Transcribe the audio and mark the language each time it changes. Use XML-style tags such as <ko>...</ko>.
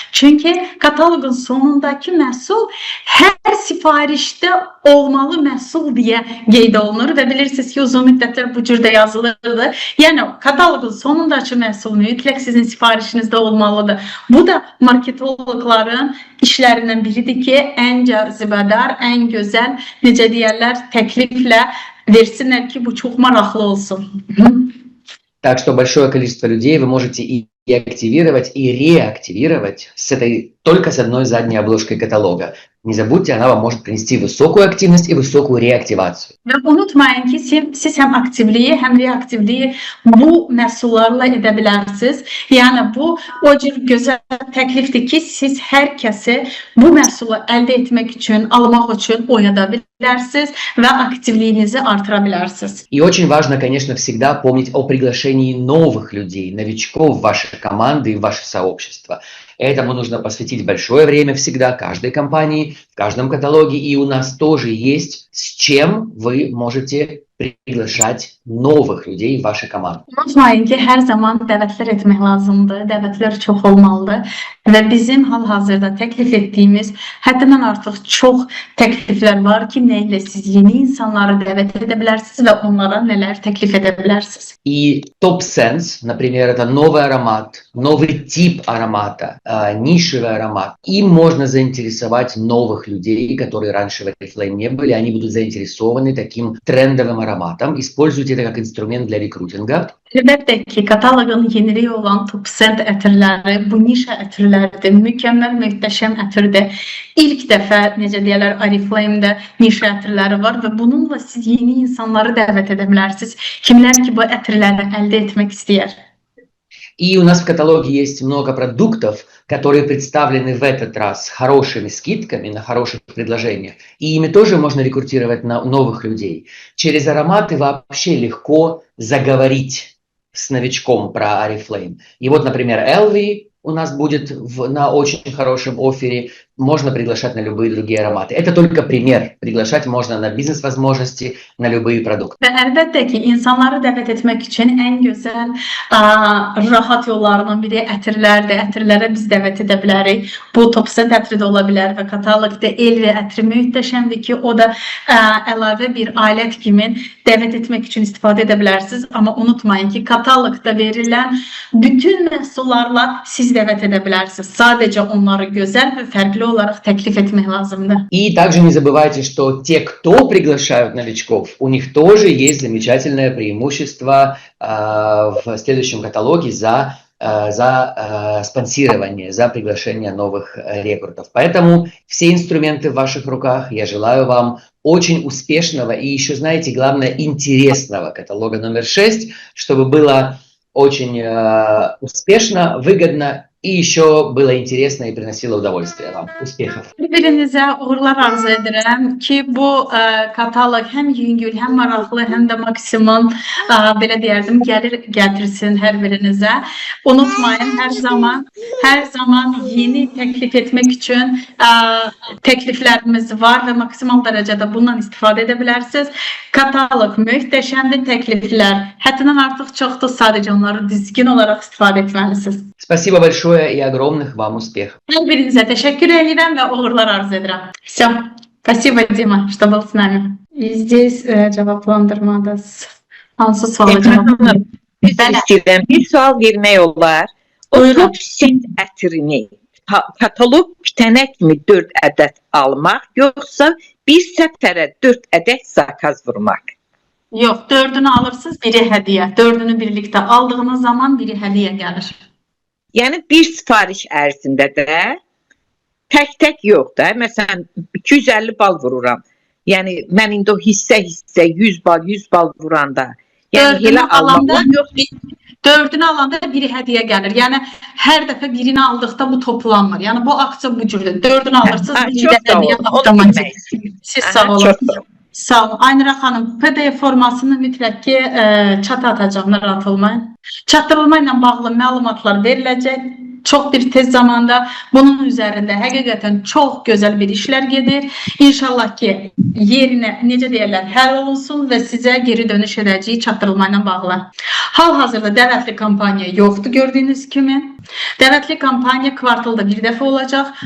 <az>Çünki kataloqun sonundakı məhsul hər sifarişdə olmalı məhsul deyə qeyd olunur və bilirsiniz ki, uzun müddətlər bu cürdə yazılırdı. Yəni, kataloqun sonundakı məhsul mütləq sizin sifarişinizdə olmalıdır. Bu da marketoloqların işlərindən biridir ki, ən cazibədar, ən gözəl, necə deyərlər, təkliflə versinlər ki, bu çox maraqlı olsun.</az> <ru>Так что большое количество людей вы можете и активировать, и реактивировать только с одной задней обложкой каталога. не забудьте, она вам может принести высокую активность и высокую реактивацию.</ru> <az>Və unutmayın ki, siz həm aktivliyi, həm reaktivliyi bu məhsullarla edə bilərsiniz. Yəni bu o cür gözəl təklifdir ki, siz hər kəsi bu məhsulu əldə etmək üçün, almaq üçün oyada bilərsiniz və aktivliyinizi artıra bilərsiniz.</az> <ru>И очень важно, конечно, всегда помнить о приглашении новых людей, новичков в ваши команды и в ваше сообщество. Этому нужно посвятить большое время всегда, каждой компании, в каждом каталоге. И у нас тоже есть, с чем вы можете приглашать новых людей в ваши команды.</ru> <az>Unutmayın ki, hər zaman dəvətlər etmək lazımdır, dəvətlər çox olmalıdır və bizim hal-hazırda təklif etdiyimiz həddindən artıq çox təkliflər var ki, nə ilə siz yeni insanları dəvət edə bilərsiniz və onlara nələr təklif edə bilərsiniz.</az> <ru>И Top Sense, например, это новый аромат, новый тип аромата, нишевый аромат. Им можно заинтересовать новых людей, которые раньше в Oriflame не были. Они будут заинтересованы таким трендовым ароматом. Используйте это как инструмент для рекрутинга.</ru> <az>Əlbəttə ki, kataloqun yeniliyi olan Top Scent ətirləri, bu nişə ətirlərdir, mükəmməl, möhtəşəm ətirdir. İlk dəfə, necə deyirlər, Oriflame-də nişə ətirləri var və bununla siz yeni insanları dəvət edə bilərsiniz. Kimlər ki, bu ətirləri əldə etmək istəyər.</az> <ru>И у нас в каталоге есть много продуктов, которые представлены в этот раз с хорошими скидками на хороших предложениях. И ими тоже можно рекрутировать новых людей. Через ароматы вообще легко заговорить с новичком про Oriflame. И вот, например, Elvie у нас будет на очень хорошем оффере. Можно приглашать на любые другие ароматы. Это только пример. Приглашать можно на бизнес-возможности, на любые продукты.</ru> <az>Və əlbəttə ki, insanları dəvət etmək üçün ən gözəl, rahat yollarından biri ətirlərdir. Ətirlərə biz dəvət edə bilərik. Bu Top Scent ətri də ola bilər və kataloqda Elvie ətri möhtəşəmdir ki, o da əlavə bir alət kimi dəvət etmək üçün istifadə edə bilərsiniz. Amma unutmayın ki, kataloqda verilən bütün məhsullarla siz dəvət edə bilərsiniz. Sadəcə onları gözəl və fərqli olarak teklif etmek lazımdır.</az> <ru>И также не забывайте, что те, кто приглашают новичков, у них тоже есть замечательное преимущество в следующем каталоге за спонсирование, за приглашение новых рекрутов. Поэтому все инструменты в ваших руках. Я желаю вам очень успешного и еще, знаете, главное, интересного каталога номер 6, чтобы было очень успешно, выгодно и еще было интересно и приносило удовольствие вам. Успехов!</ru> <az>Bir-birinizə uğurlar arzu edirəm ki, bu kataloq həm yüngül, həm maraqlı, həm də maksimum belə deyərdim, gəlir gətirsin hər birinizə. Unutmayın, hər zaman yeni təklif etmək üçün təkliflərimiz var və maksimal dərəcədə bundan istifadə edə bilərsiniz. Kataloq möhtəşəmdir, təkliflər həddindən artıq çoxdur, sadəcə onları düzgün olaraq istifadə etməlisiniz.</az> <ru>Спасибо большое и огромных вам успехов.</ru> <az>Hər birinizə təşəkkür edirəm və uğurlar arzu edirəm.</az> <ru>Все. Спасибо, Дима, что был с нами. И здесь</ru> <az>cevaplandırmada hansı sualı cevaplandırdım? İstəyirəm bir sual vermək olar. O Buyurun. Top Scent ətrini katalog bitənə kimi 4 ədəd almaq, yoxsa bir səfərə 4 ədəd zakaz vurmaq? Yox, 4'ünü alırsınız, biri hədiyyə. 4'ünü birlikte aldığınız zaman biri hədiyyə gəlir. Yəni bir sifariş ərzində də tək yox da. Məsələn 250 bal vururam. Yəni mən indi o hissə 100 bal vuranda. Yəni elə almaq yox. 4'ünü alanda biri hədiyyə gəlir. Yəni hər dəfə birini aldıqda bu toplanmır. Yəni bu aksiya bu cürdür. 4'ünü alırsınız, biri də hədiyyə avtomatik. Siz sağ olun. Sağ olun. Aynira xanım, PDF formasını mütləq ki çata atacağım, narahat olmayın. Çatdırılma ilə bağlı məlumatlar veriləcək. Çox bir tez zamanda bunun üzərində həqiqətən çox gözəl bir işlər gedir. İnşallah ki yerinə, necə deyirlər, həll olunsun və sizə geri dönüş edəcəyi çatdırılma ilə bağlı. Hal-hazırda dəvətli kampaniya yoxdur gördüyünüz kimi. Dəvətli kampaniya kvartalda bir dəfə olacaq.</az>